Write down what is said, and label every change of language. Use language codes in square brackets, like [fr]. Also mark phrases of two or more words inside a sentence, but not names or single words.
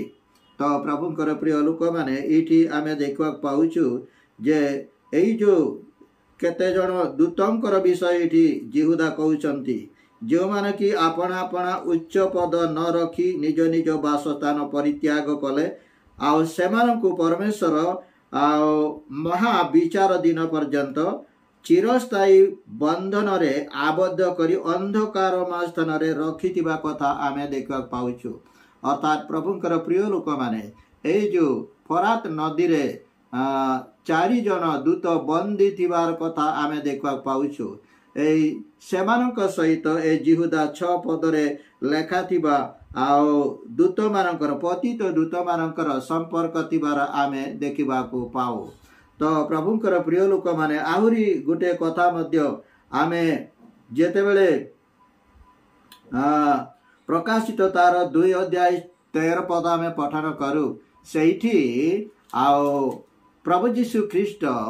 [or] ତ ପ୍ରଭୁଙ୍କର ପ୍ରିୟ ଲୋକ ମାନେ ଏଠି ଆମେ ଦେଖା ପାଉଛୁ ଯେ ଏଇ ଯୋ କେତେ ଜଣ ଦୂତଙ୍କର ବିଷୟ ଏଠି ଯିହୁଦା କହୁଛନ୍ତି ଯୋ ମାନେ କି ଆପଣା ଆପଣା ଉଚ୍ଚ ପଦ ନ ରଖି ନିଜ ନିଜ ବାସସ୍ଥାନ ପରିତ୍ୟାଗ କଲେ ଆଉ ସେମାନଙ୍କୁ ପରମେଶ୍ୱର ମହାବିଚାର ଦିନ ପର୍ଯ୍ୟନ୍ତ ଚିରସ୍ଥାୟୀ ବନ୍ଧନ ରେ ଆବଦ୍ଧ କରି ଅନ୍ଧକାର ସ୍ଥାନ ରେ ରଖିଥିବା କଥା ଆମେ ଦେଖା ପାଉଛୁ। ଅର୍ଥାତ ପ୍ରଭୁଙ୍କର ପ୍ରିୟ ଲୋକ ମାନେ ଏ ଯୋ ଫରାତ ନଦୀ ରେ 4 ଜଣ ଦୂତ ବନ୍ଦୀ ଥିବାର କଥା ଆମେ ଦେଖା ପାଉଛୁ। ସେମାନଙ୍କ ସହିତ ଏ ଯିହୁଦା 6 ପଦରେ ଲେଖା ଥିବା ଆଉ ଦୂତ ମାନଙ୍କର ପତିତ ଦୂତ ମାନଙ୍କର ସମ୍ପର୍କ ଥିବାର ଆମେ ଦେଖିବା କୁ ପାଉ। ତ ପ୍ରଭୁଙ୍କର ପ୍ରିୟ ଲୋକ ମାନେ ଆହୁରି ଗୋଟେ କଥା ମଧ୍ୟ ଆମେ ଯେତେ ବେଳେ ପ୍ରକାଶିତ ତାର 2 ଅଧ୍ୟାୟ 13 ପଦ ଆମେ ପଠନ କରୁ ସେଠି ଆଉ ପ୍ରଭୁ ଯୀଶୁ ଖ୍ରୀଷ୍ଟ